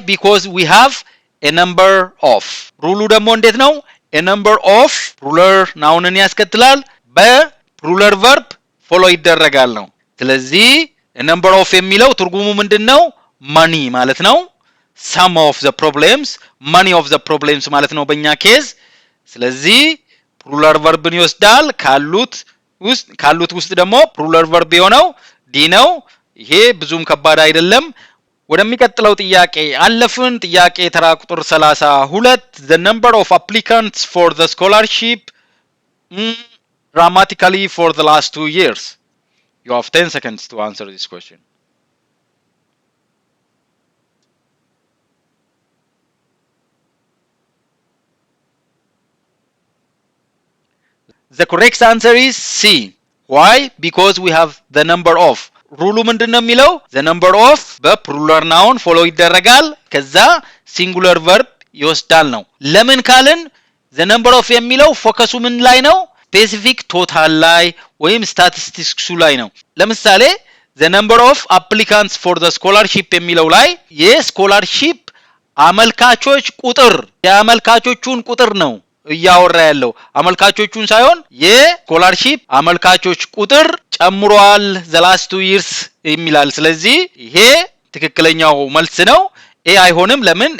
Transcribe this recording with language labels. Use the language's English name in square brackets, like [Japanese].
[English] Because we have a number of. [Amharic] ሩሉ ደግሞ እንዴት ነው? a number of plural ናውንን ያስከትላል በፕሉራል verb ፎሎ ይደረጋል ነው። ስለዚህ a number of የሚለው ትርጉሙ ምንድነው? money ማለት ነው። [English] some of the problems [Amharic] money of the problems ማለት ነው በእኛ ኬዝ። ስለዚህ plural verbን ይወስዳል። ካሉት ውስጥ ደግሞ plural verb የሆነው ዲ ነው። ይሄ ብዙም ከባድ አይደለም። ወደሚቀጥለው ጥያቄ አለፍን። ጥያቄ ተራ ቁጥር 32 [English] the number of applicants for the scholarship dramatically for the last 2 years. You have 10 seconds to answer this question. The correct answer is C. Why? Because we have the number of. [Amharic] ሩሉ ምንድነው የሚለው? the number of በፕሉራል ናውን ፎሎ ይደረጋል ከዛ ሲንጉለር verb ይወስዳል ነው። ለምን ካልን the number of የሚለው ፎከሱ ምን ላይ ነው? ስፔሲፊክ ቶታል ላይ ወይም ስታቲስቲክሱ ላይ ነው። ለምሳሌ [English] the number of applicants for the scholarship [Amharic] የሚለው ላይ የስኮላርሺፕ አመልካቾች ቁጥር የአመልካቾቹን ቁጥር ነው እያወራ ያለው አመልካቾቹን ሳይሆን የስኮላርሺፕ አመልካቾች ቁጥር ጨምሯል [English] the last 2 years [Amharic] የሚላል። ስለዚህ ይሄ ትክክለኛው መልስ ነው። ኤ አይሆንም። ለምን?